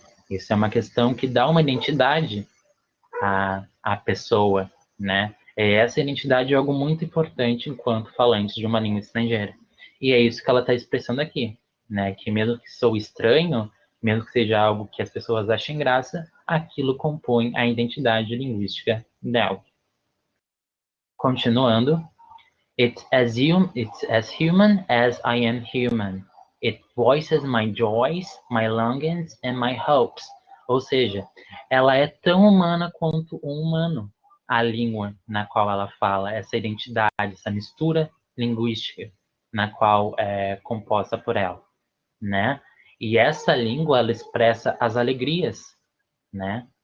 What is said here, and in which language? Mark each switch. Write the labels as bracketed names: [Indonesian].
[Portuguese] Isso é uma questão que dá uma identidade à pessoa, né? Essa identidade é algo muito importante enquanto falante de uma língua estrangeira. E é isso que ela está expressando aqui, né? Que mesmo que sou estranho, mesmo que seja algo que as pessoas achem graça, aquilo compõe a identidade linguística dela. Continuando, [English] it's as human as I am human. It voices my joys, my longings and my hopes. [Portuguese] Ou seja, ela é tão humana quanto um humano, a língua na qual ela fala, essa identidade, essa mistura linguística na qual é composta por ela, né? E essa língua, ela expressa as alegrias, né?